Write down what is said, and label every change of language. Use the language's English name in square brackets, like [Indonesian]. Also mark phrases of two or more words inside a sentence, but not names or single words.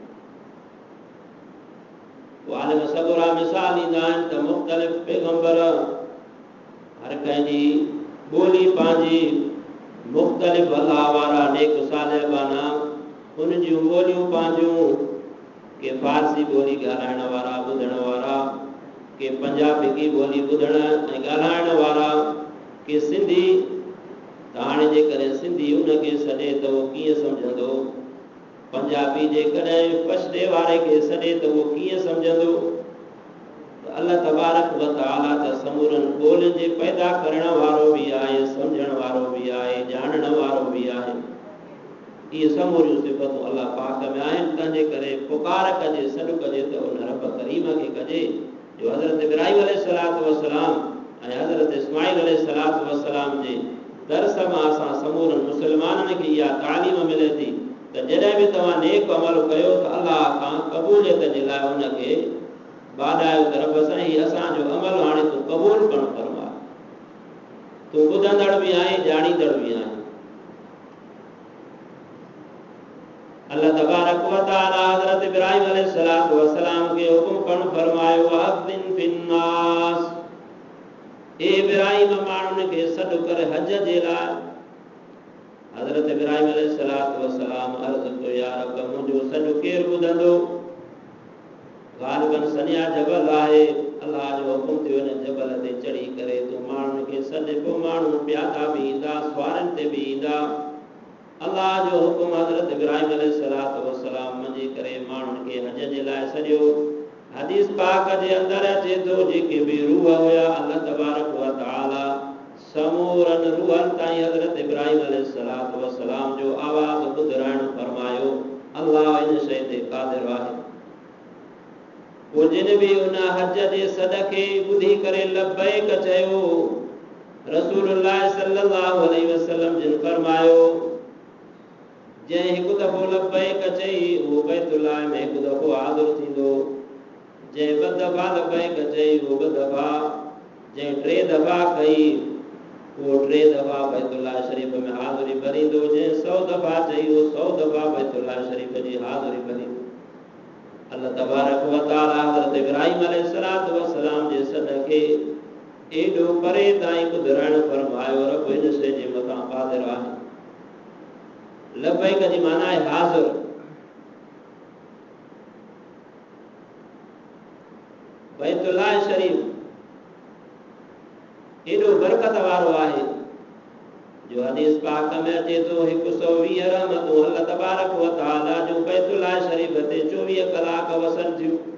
[Sindhi] आलिम सगुरा मिसाल ॾींदा आहिनि त मुख़्तलिफ़ पैगंबर हर कंहिंजी ॿोली पंहिंजी, मुख़्तलिफ़ अल्लाह वारा नेक सालिबाना उन जूं ॿोलियूं पंहिंजूं, के फारसी ॿोली ॻाल्हाइण वारा, ॿुधण वारा, के पंजाबी की ॿोली ॿुधण ऐं ॻाल्हाइण वारा, के सिंधी। त हाणे जेकॾहिं सिंधी उनखे सॾे त उहो कीअं सम्झंदो, पंजाबी जेकॾहिं पछड़े वारे खे सॾे त उहो कीअं सम्झंदो। अल्लाह [Arabic] تبارك وتعالى [Sindhi] त समूरनि ॿोलियुनि जे पैदा करण वारो बि आहे, सम्झण वारो बि आहे, ॼाणण वारो बि आहे। इहे समूरियूं सिफ़तूं अल्लाह पाक में आहिनि। तंहिंजे करे पुकार कजे, सॾु कजे त उन रब करीम खे कजे जो हज़रत इब्राहिम [Arabic] عليه الصلاة والسلام [Sindhi] ऐं हज़रत इस्माइल [Arabic] عليه الصلاة والسلام [Sindhi] जे दर्स मां असां समूरनि मुस्लमाननि खे इहा तालीम मिले थी त जॾहिं बि तव्हां नेक अमल कयो त अल्लाह खां क़बूलियत जे लाइ उनखे बाॾायो त रब साईं असांजो अमल हाणे तूं क़बूल करणु फरमाए। तूं ॿुधंदड़ बि आहीं, ॼाणींदड़ बि आहीं। अल्लाह [Arabic] تبارك وتعالى [Sindhi] हज़रत इब्राहिम [Arabic] عليه الصلاة والسلام [Sindhi] खे हुकुम करणु फरमायो, [Arabic] وأذن في الناس, [Sindhi] ए इब्राहिम माण्हुनि खे सॾु कर हज जे लाइ। हज़रत इब्राहिम [Arabic] عليه الصلاة والسلام [Sindhi] अर्ज़ कयो, [Arabic] يا رب [Sindhi] मुंहिंजो सॾु केरु ॿुधंदो। ग़ालिबन सनिया जबल आहे, अल्लाह जो हुकुम थियो हिन जबल ते चढ़ी करे तूं माण्हुनि खे सॾ। पोइ माण्हू प्यादा बि ईंदा, सवारनि ते बि ईंदा। अल्लाह जो हुकुम हज़रत इब्राहिम [Arabic] عليه الصلاة والسلام [Sindhi] मञी करे माण्हुनि खे हज जे लाइ सॾियो। हदीस पाक जे अंदरि अचे थो, जेके बि रूह हुया अल्लाह [Arabic] تبارك وتعالى [Sindhi] समूरनि रूहनि ताईं हज़रत इब्राहिम [Arabic] عليه الصلاة والسلام [Sindhi] जो आवाज़ ॿुधाइणु फरमायो। अल्लाह इन शइ ते क़ादिर आहे। पोइ जिन बि उन हज जे सॾ खे ॿुधी करे लब्बैक चयो, रसूलुल्लाह [Arabic] صلى الله عليه وسلم [Sindhi] जिन फरमायो, जंहिं हिकु दफ़ो लब्बैक चई उहो बैतुल्लाह में हिकु दफ़ो हाज़िर थींदो। जंहिं ॿ दफ़ा लब्बैक चई उहो ॿ दफ़ा, जंहिं 3 दफ़ा कई उहो 3 दफ़ा बैतुल्लाह शरीफ़ में हाज़िरी भरींदो। जंहिं 100 दफ़ा चई उहो 100 दफ़ा बैतुल्लाह शरीफ़ जी हाज़िरी भरींदो। अल्लाह [Arabic] تبارك وتعالى [Sindhi] हज़रत इब्राहिम [Arabic] عليه الصلاة والسلام [Sindhi] जे सॾ खे एॾो परे ताईं ॿुधाइणु फरमायो। रब हिन शइ जे मथां क़ादिर आहे। लब्बैक जी माना आहे हाज़िर। बैतुल्लाह शरीफ़ एॾो बरकत वारो आहे जो हदीस पाक में अचे थो 120 रहमतूं अल्लाह [Arabic] تبارك وتعالى [Sindhi] जो बैतुल्लाह शरीफ़ ते 24 कलाक वसनि थियूं।